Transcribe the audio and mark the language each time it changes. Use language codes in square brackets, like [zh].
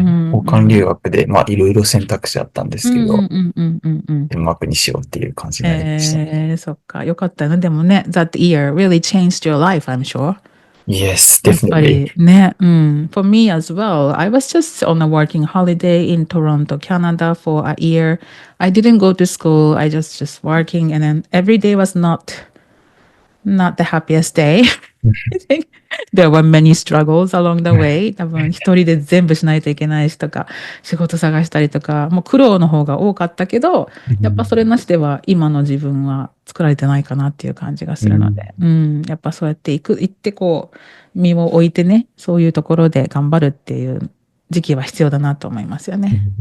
[ja] 交換留学で、まあ、いろいろ選択肢あったんですけど、デンマークにしようっていう感じになりました。そっか。よかったね。でもね、 [en] that year really changed your life, I'm sure. Yes, [ja] やっぱ [en] definitely. [ja] りね、 [en] For me as well, I was just on a working holiday in Toronto, Canada for a year. I didn't go to school. I just working, and then every day was not the happiest day. I think there were many struggles along the way. [ja] 多分一人で全部しないといけないしとか、仕事探したりとか、もう苦労の方が多かったけど、やっぱそれなしでは今の自分は作られてないかなっていう感じがするので、やっぱそうやって行ってこう、身を置いてね、そういうところで頑張るっていう時期は必要だなと思いますよね。